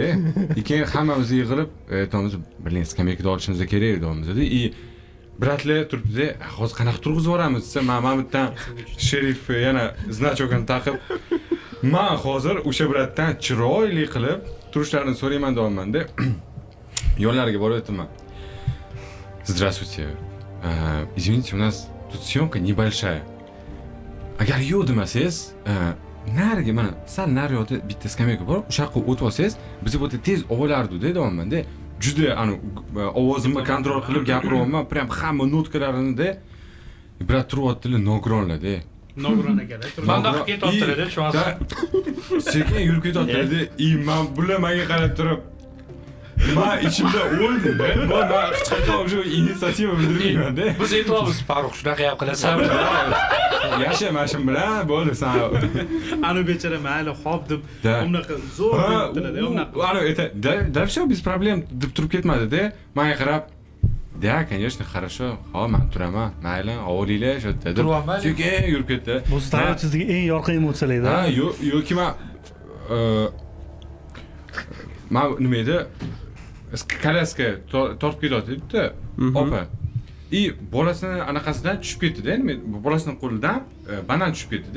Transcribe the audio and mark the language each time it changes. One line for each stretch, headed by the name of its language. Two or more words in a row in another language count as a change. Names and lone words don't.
Uzbek: Keyin hammamiz yig'ilib, aytamiz, "Bilin, skameykada olishimiz kerak edi" deymiz-da. Bratlar turibdi-da, hozir qanaqa turg'izib yuboramiz desa, men bittan sherif yana значокini taqib, men hozir o'sha bratdan chiroyli qilib turishlarini so'rayman deyapman-da. Yo'llariga borib aytaman.
Russian: Здравствуйте. Извините, у нас тут съемка небольшая.
Uzbek: Agar yo'q demasangiz, nariga mana sal nariyoqda bitta skameyka bor, o'sha yoqqa o'tib olsangiz, biz bu yerda tez olardi-da deyapman-da. Juda ovozimni kontrol qilib gapiryapman, prям hamma notkalarini-da. Brat turyaptilar, nogironlar-da. Nogiron akalar. Manda qilib ketyaptilar-da, tushunasiz. Sekin yurib ketyaptilar-da. Man bular menga qarab turib, men ichimda o'ldim-da. Men hech qachon o'sha inisiativa bildirmayman-da. Biz aytamiz, Farruh shunaqa ham qilasan. Yasha mashim bilan bo'ldi san. Ana bechara mayli, xo'p deb unaqa zo'r debdilar-da, unaqa. Ana
Russian: да всё без проблем
Uzbek: deb turib ketmadi-da. Menga qarab,
Russian: "Да, конечно, хорошо.
Uzbek: Ha, men turaman. Mayli, olinglar shu yerda" deb. Sekin yurib ketdi. Bu hayotimizdagi eng yorqin emotsiyalar-da. Ha, yo'ki men nima edi? Kalaska tortib ketyapti-da, opa. Bolasini anaqasidan tushib ketdi-da, bolasining qo'lidan banan tushib ketdi-da.